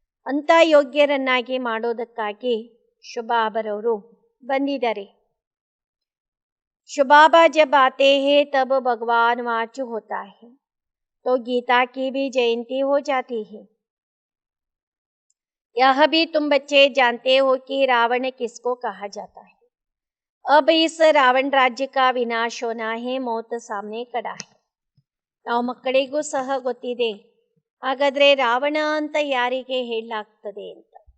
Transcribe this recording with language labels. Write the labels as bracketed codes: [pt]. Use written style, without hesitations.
[kn] ಅಂಥ ಯೋಗ್ಯರನ್ನಾಗಿ ಮಾಡೋದಕ್ಕಾಗಿ ಶಿವಬಾಬರವರು ಬಂದಿದ್ದಾರೆ. [hi] शिवबाबा जब आते हैं तब भगवान वाचु होता है, तो गीता की भी जयंती हो जाती है। यह भी तुम बच्चे जानते हो कि रावण किसको कहा जाता है। अब इस रावण राज्य का विनाश होना है, मौत सामने खड़ा है। [kn] ನಾವು ಮಕ್ಕಳಿಗೂ ಸಹ ಗೊತ್ತಿದೆ, ಹಾಗಾದ್ರೆ ರಾವಣ ಅಂತ ಯಾರಿಗೆ ಹೇಳಲಾಗ್ತದೆ ಅಂತ.